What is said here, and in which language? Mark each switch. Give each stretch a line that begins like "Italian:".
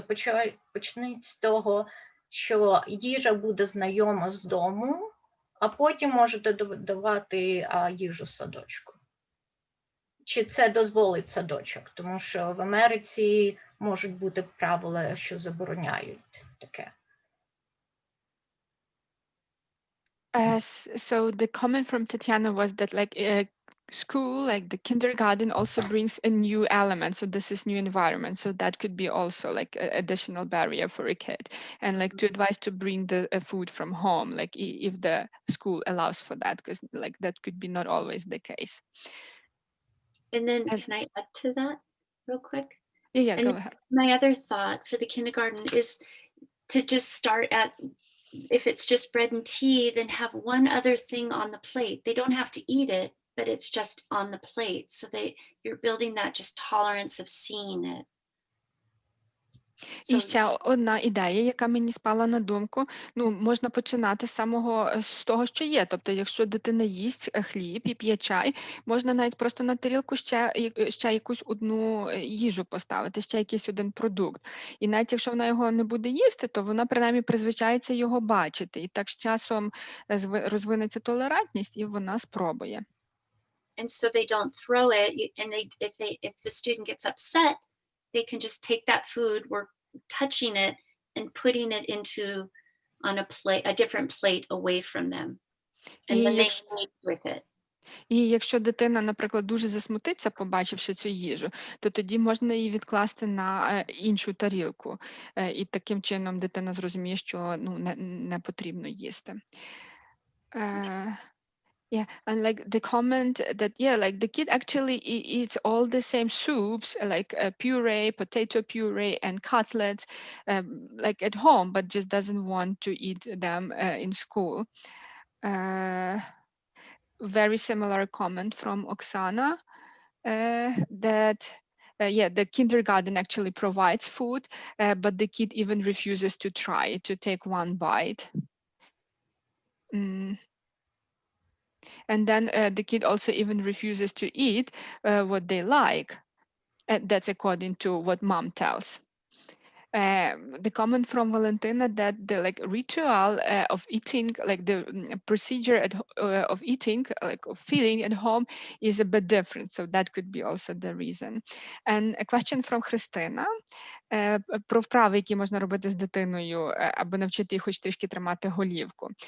Ukrainian: То почніть з того, що їжа буде знайома з дому, а потім можете додавати їжу з садочку. Чи це дозволить садочок? Тому що в Америці можуть бути правила, що забороняють таке.
English: So the comment from Tatiana was that like school, like the kindergarten also brings a new element. So this is new environment. So that could be also like an additional barrier for a kid. And like to advise to bring the food from home, like if the school allows for that, because like that could be not always the case. And then can I add to that real quick? Yeah, And go ahead. my other thought for the kindergarten is to just start at, if it's just bread and tea, then have one other thing on the plate. They don't have to eat it, but it's just on the plate. So you're building that just tolerance of seeing it.
Ukrainian: І ще одна ідея, яка мені спала на думку, можна починати з того, що є. Тобто, якщо дитина їсть хліб і п'є чай, можна навіть просто на тарілку ще якусь одну їжу поставити, ще якийсь один продукт. І навіть якщо вона його не буде їсти, то вона принаймні призвичається його бачити. І так з часом розвинеться толерантність, і вона спробує.
English: And so they don't throw it, and if the student gets upset, they can just take that food, we're touching it and putting it on a different plate away from them. And then they eat with it.
Ukrainian: І якщо дитина, наприклад, дуже засмутиться, побачивши цю їжу, то тоді можна її відкласти на іншу тарілку. І таким чином дитина зрозуміє, що не потрібно їсти.
English: Yeah, and like the comment that, like the kid actually eats all the same soups, like puree, potato puree, and cutlets, like at home, but just doesn't want to eat them in school. Very similar comment from Oksana, that the kindergarten actually provides food, but the kid even refuses to try to take one bite. And then the kid also even refuses to eat what they like. That's according to what mom tells. The comment from Valentina that the ritual of eating, like the procedure of eating, like of feeding at home, is a bit different. So that could be also the reason. And a question from
Ukrainian: Христина про вправи, які можна робити з дитиною, аби навчити їх хоч трішки тримати голівку.